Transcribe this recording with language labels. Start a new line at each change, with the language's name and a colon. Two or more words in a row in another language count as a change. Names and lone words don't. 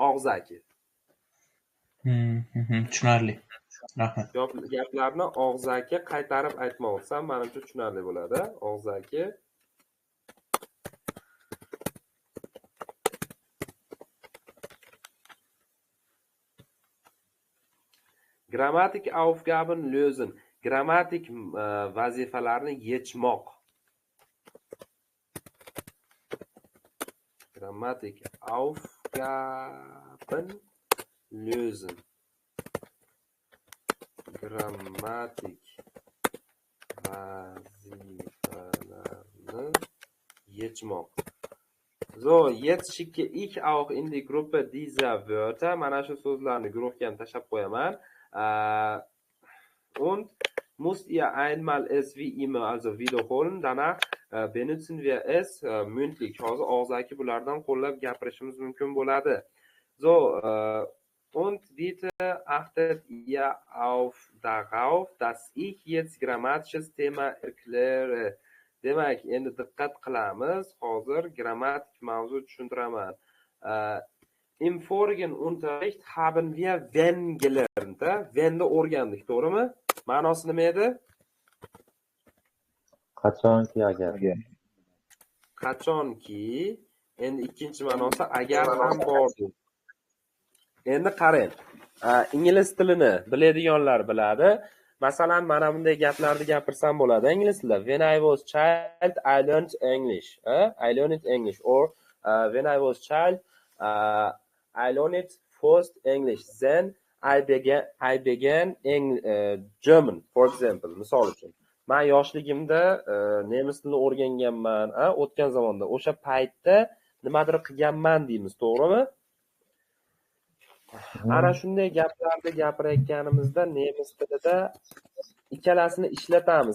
Uzbek: og'zaki. Tushunarli. Rahmat. Gaplarni og'zaki qaytarib aytmoqsam, menimcha tushunarli bo'ladi. Og'zaki.
German: Grammatik Aufgaben lösen.
Uzbek: Grammatik vazifalarni yechmoq.
German: Grammatik Aufgaben lösen.
Uzbek: Grammatik vazifalarni yechmoq.
German: So, jetzt schicke ich auch in die Gruppe dieser Wörter.
Uzbek: Mana shu so'zlarni guruhga ham tashlab qo'yaman.
German: Und müsst ihr einmal es wie immer also wiederholen. Danach benutzen wir es mündlich.
Uzbek: Hozir og'zaki bulardan qo'llab gapirishimiz mumkin bo'ladi.
German: So, und bitte achtet ihr darauf, dass ich jetzt grammatisches Thema erkläre.
Uzbek: Demak, endi diqqat qilamiz. Hozir grammatik mavzu tushuntiraman.
German: Im vorigen Unterricht haben wir wenn gelernt.
Uzbek: Wennni o'rgandik, to'g'rimi? Ma'nosi nima edi? Qachonki agar. Qachonki. Endi ikkinchi ma'nosi agar ham bordi. Endi qarang. Ingliz tilini biladiganlar biladi. Masalan, mana bunday gaplarni gapirsam bo'ladi ingliz tilida.
English: When I was child, I learned English. I learned English. Or when I was child, I learned first English. Then I began German, for example.
Uzbek: Misol uchun. Men yoshligimda nemis tilini o'rganganman, o'tgan zamonda. O'sha paytda nimadir qilganman deymiz, to'g'rimi? Ana shunday gaplarni gapirayotganimizda nemis tilida ikkalasini ishlatamiz.